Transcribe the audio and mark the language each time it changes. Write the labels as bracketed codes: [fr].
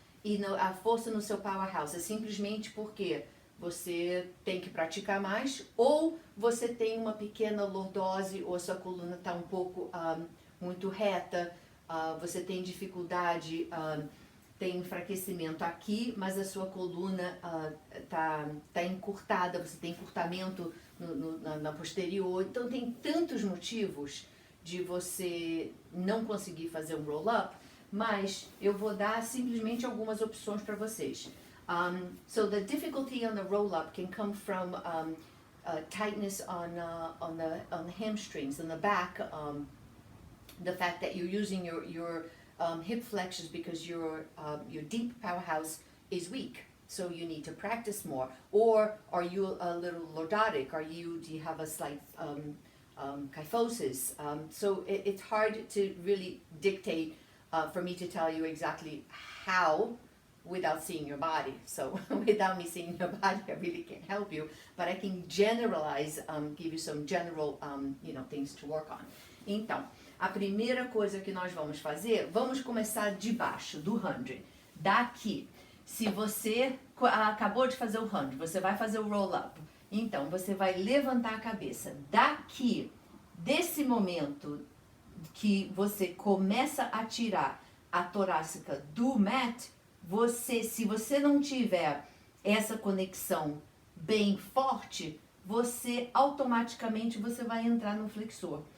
[pt] E a força no seu powerhouse é simplesmente porque você tem que praticar mais, ou você tem uma pequena lordose, ou a sua coluna está um pouco muito reta, você tem dificuldade, tem enfraquecimento aqui, mas a sua coluna tá encurtada, você tem encurtamento na posterior. Então tem tantos motivos de você não conseguir fazer um roll-up, mas eu vou dar simplesmente algumas opções para vocês. [en] So the difficulty on the roll-up can come from tightness on the hamstrings, on the back, the fact that you're using your hip flexors because your deep powerhouse is weak. So you need to practice more. Or are you a little lordotic? Do you have a slight kyphosis? So it's hard to really dictate for me to tell you exactly how without seeing your body. So without me seeing your body, I really can't help you, but I can generalize, give you some general, things to work on. [pt] Então, a primeira coisa que nós vamos fazer, vamos começar de baixo, do 100. Daqui, se você acabou de fazer o 100, você vai fazer o roll-up. Então, você vai levantar a cabeça. Daqui, desse momento que você começa a tirar a torácica do mat, se você não tiver essa conexão bem forte, automaticamente você vai entrar no flexor.